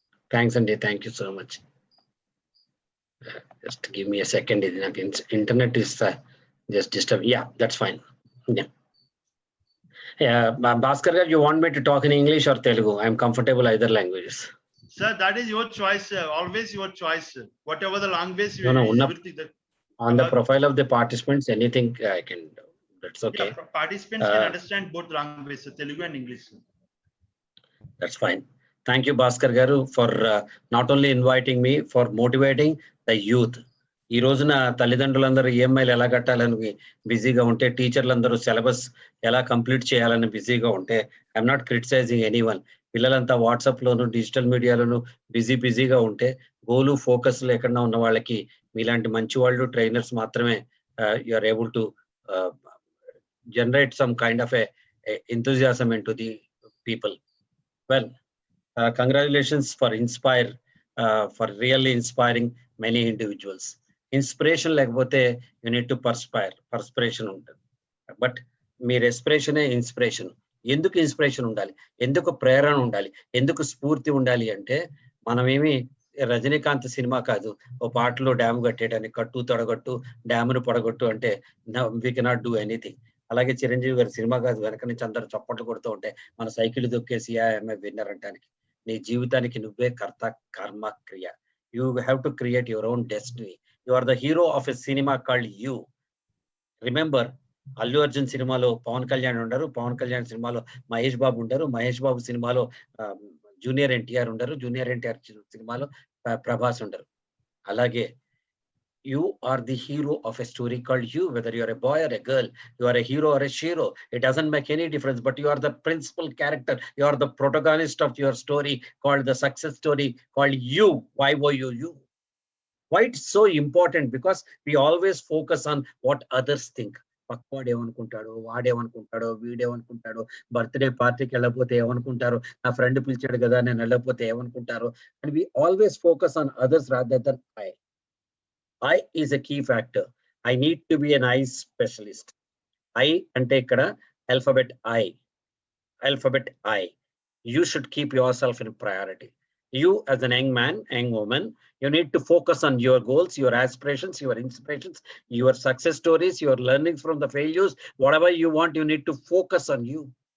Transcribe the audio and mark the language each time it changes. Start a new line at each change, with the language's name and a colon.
English: thanks అండి thank you so much just give me a second
Telugu: ఇది నాకు
English: Internet is just disturb yeah that's fine Bhaskar garu you want me to talk in English or Telugu I'm comfortable either languages Sir, that is your choice, sir. Always your choice, sir. Whatever the language you everything that on the profile of the participants, anything I can do. That's okay. Yeah, participants can understand both languages, sir, Telugu and English. Sir. That's fine. Thank you, Bhaskar Garu, for not only inviting me, for motivating the youth.
Telugu: ఈ రోజున తల్లిదండ్రులందరూ ఈఎంఐలు ఎలా కట్టాలని బిజీగా ఉంటే టీచర్లందరూ syllabus ఎలా complete చేయాలని బిజీగా ఉంటే
English: I'm not criticizing anyone
Telugu: పిల్లలంతా వాట్సాప్ లోను డిజిటల్ మీడియాలోను బిజీగా ఉంటే గోలు ఫోకస్ లేకుండా ఉన్న వాళ్ళకి మీలాంటి మంచి వాళ్ళు ట్రైనర్స్ మాత్రమే
English: You are able to generate some kind of enthusiasm into the people. Well, congratulations for Inspire, for really inspiring many individuals. Inspiration
Telugu: లేకపోతే
English: you need to perspiration ఉంటుంది but
Telugu: మీ రెస్పిరేషనే ఇన్స్పిరేషన్. ఎందుకు ఇన్స్పిరేషన్ ఉండాలి, ఎందుకు ప్రేరణ ఉండాలి, ఎందుకు స్ఫూర్తి ఉండాలి అంటే మనమేమి రజనీకాంత్ సినిమా కాదు ఓ పాటలో డ్యామ్ కట్టేయడానికి కట్టు తొడగొట్టు డ్యామ్ను పొడగొట్టు అంటే
English: We cannot do anything.
Telugu: అలాగే చిరంజీవి గారి సినిమా కాదు వెనక నుంచి అందరూ చప్పట్లు కొడుతూ ఉంటే మన సైకిల్ దొక్కేసి ఎంఏ విన్నర్ అంటానికి. నీ జీవితానికి నువ్వే కర్త కర్మ క్రియ.
English: You have to create your own destiny. You are the hero of a cinema called you.
Telugu: Remember, Allu Arjun సినిమాలో పవన్ కళ్యాణ్ ఉండరు, పవన్ కళ్యాణ్ సినిమాలో మహేష్ బాబు ఉంటారు, మహేష్ బాబు సినిమాలో జూనియర్ ఎన్టీఆర్ ఉండరు, జూనియర్ ఎన్టీఆర్ సినిమాలో ప్రభాస్ ఉండరు.
English: అలాగే you are the hero of a story called you, whether you are a boy or a girl, you are a hero or a shero, it doesn't make any difference, but you are the principal character, you are the protagonist of your story called the success story called you. YOU. Why it's so important? Because we always focus on what others think.
Telugu: పక్కవాడు ఏమనుకుంటాడో, వాడేమనుకుంటాడో, వీడేమనుకుంటాడో, birthday పార్టీకి వెళ్ళకపోతే ఏమనుకుంటారో, నా friend పిలిచాడు కదా నేను వెళ్ళకపోతే ఏమనుకుంటారో,
English: and we always focus on others rather than I is a key factor. I need to be an eye specialist. I
Telugu: ante ikkada
English: alphabet I. You should keep yourself in priority. You as an young man, young woman, you need to focus on your goals, your aspirations, your inspirations, your success stories, your learnings from the failures, whatever you want, you need to focus on you.